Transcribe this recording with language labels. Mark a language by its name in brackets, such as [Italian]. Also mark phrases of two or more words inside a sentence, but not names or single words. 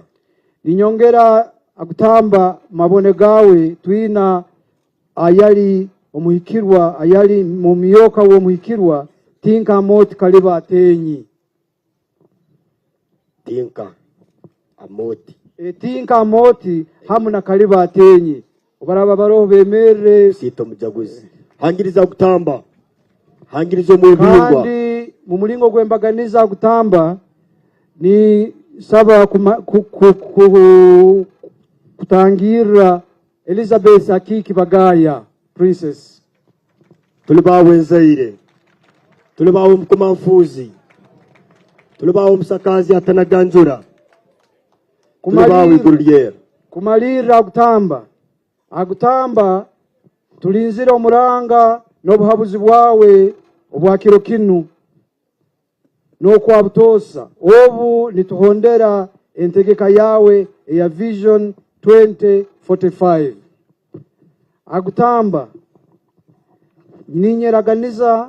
[Tooro] Ninyongera agutamba mabone gawe twina ayali omuhikirwa ayali mu miyoka wo muhikirwa tinka moti kaliba atenyi. Tinka amoti etinka moti hamuna kaliba atenyi obaraba baroho bemere sito mujaguzi hangiriza kutamba hangirizo mwebingwa kandi mu mulingo gwembaganiza kutamba ni saba kutangira Elizabeth Akiki Bagaya princess tulibawe nzaire tulibawe mkumanfuzi tulibawe msakazi atanaganjura tulibawe igururiera kumalira agutamba tulinzira omuranga n'obuhabuzi bwawe obwakiro kinu n'okwabutosa obu nituhondera entegeka yawe eya vision 2045 agutamba ninyeraganiza